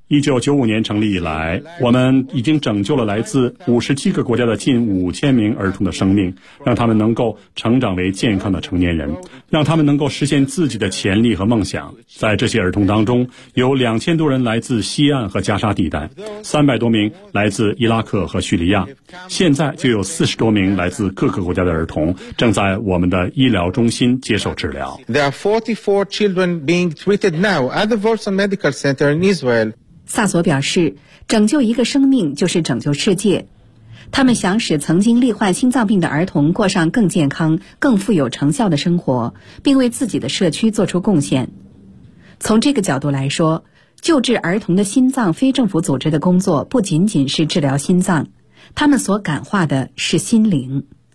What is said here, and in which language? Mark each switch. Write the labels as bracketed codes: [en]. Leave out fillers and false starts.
[zh] 1995年成立以来，我们已经拯救了来自57个国家的近5000名儿童的生命，让他们能够成长为健康的成年人，让他们能够实现自己的潜力和梦想。在这些儿童当中，有2000多人来自西岸和加沙地带，300多名来自伊拉克和叙利亚，现在就有40多名来自各个国家的的儿童正在我们的医疗中心接受治疗。 [en] There are 44 children being treated now at the Wolfson Medical Center in Israel. [zh] 萨索表示，拯救一个生命就是拯救世界。他们想使曾经罹患心脏病的儿童过上更健康、更富有成效的生活，并为自己的社区做出贡献。从这个角度来说，救治儿童的心脏非政府组织的工作不仅仅是治疗心脏，他们所感化的是心灵。